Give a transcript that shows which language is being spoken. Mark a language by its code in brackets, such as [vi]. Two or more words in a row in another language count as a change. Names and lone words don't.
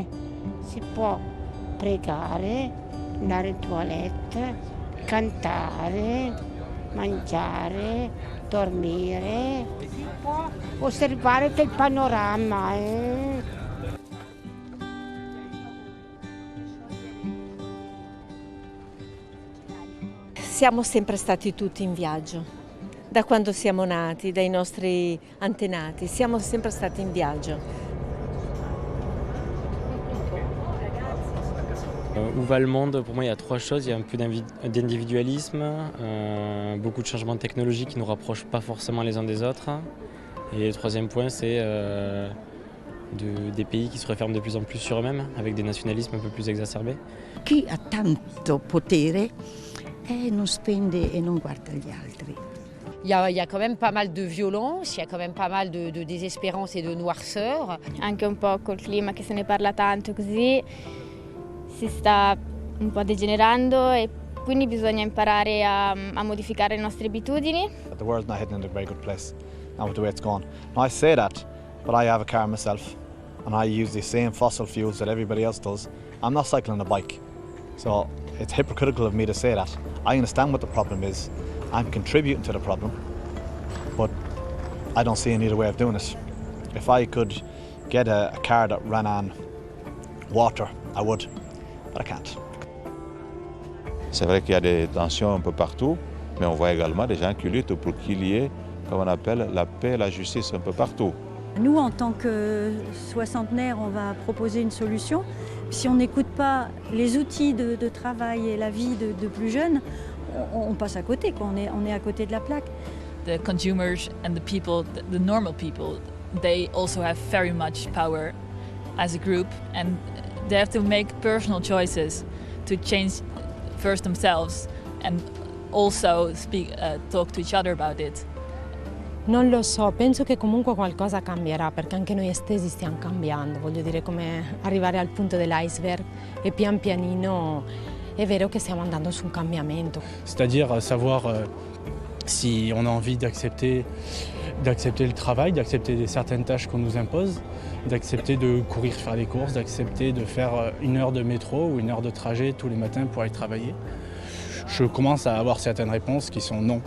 [it] Si può pregare, andare in toilette, cantare, mangiare, dormire, si può osservare il panorama. Siamo sempre stati tutti in viaggio, da quando siamo nati, dai nostri antenati, siamo sempre stati in viaggio. [fr] Où va le monde? Pour moi, il y a 3 choses. Il y a un peu d'individualisme, beaucoup de changements technologiques qui ne nous rapprochent pas forcément les uns des autres. Et le 3e point, c'est des pays qui se referment de plus en plus sur eux-mêmes, avec des nationalismes un peu plus exacerbés. [it] Chi ha tanto potere non spende e non guarda gli altri. [fr] Il y a quand même pas mal de violence, il y a quand même pas mal de désespérance et de noirceur. [it] Anche un po' col clima che se ne parla tanto così si sta un po' degenerando e quindi bisogna imparare a modificare le nostre abitudini. [en] The world's not heading in a very good place now with the way it's going. Now I say that, but I have a car myself and I use the same fossil fuels that everybody else does. I'm not cycling a bike, so it's hypocritical of me to say that. I understand what the problem is. I'm contributing to the problem, but I don't see any other way of doing it. If I could get a car that ran on water, I would, but I can't. [fr] C'est vrai qu'il y a des tensions un peu partout, mais on voit également des gens qui luttent pour qu'il y ait, comme on appelle, la paix et la justice un peu partout. Nous, en tant que soixantenaires, on va proposer une solution. Si on n'écoute pas les outils de travail et la vie de plus jeunes, on passe à côté, quoi. On est à côté de la plaque. [en] The consumers and the people, the normal people, they also have very much power as a group, and they have to make personal choices to change first themselves and also talk to each other about it. [it] Non lo so, penso che comunque qualcosa cambierà, perché anche noi stessi stiamo cambiando, voglio dire, come arrivare al punto dell'iceberg e pian pianino è vero che stiamo andando su un cambiamento. [fr] C'est-à-dire savoir si on a envie d'accepter le travail, d'accepter certaines tâches qu'on nous impose, d'accepter de courir faire les courses, d'accepter de faire 1 heure de métro ou 1 heure de trajet tous les matins pour aller travailler. Je commence à avoir certaines réponses qui sont non.